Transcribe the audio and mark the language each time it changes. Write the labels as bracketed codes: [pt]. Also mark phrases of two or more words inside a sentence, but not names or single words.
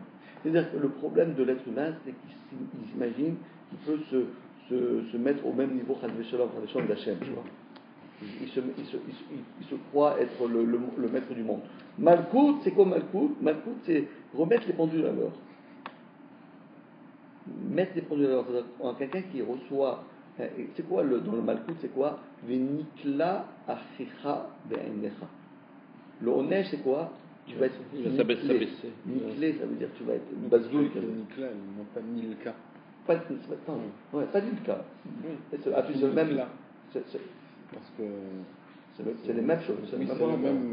[fr] C'est-à-dire que le problème de l'être humain, c'est qu'il s'imagine qu'il peut se mettre au même niveau d'Hachem, tu vois. Il se croit être le maître du monde. Malkout, c'est quoi Malkout? Malkout, c'est remettre les pendules à l'heure. Mettre les pendules à l'heure. C'est-à-dire quelqu'un qui reçoit. C'est quoi dans le Malkout? C'est quoi? [he] ונקלה אחיך לעיניך. [fr] Le onesh, c'est quoi? Tu vas être. S'abaisser. Niklé, ça veut dire que tu vas être. Bazdoul. Nikla, non pas Nilka. Pas Nilka. C'est le même. Parce que c'est les mêmes choses. C'est le même.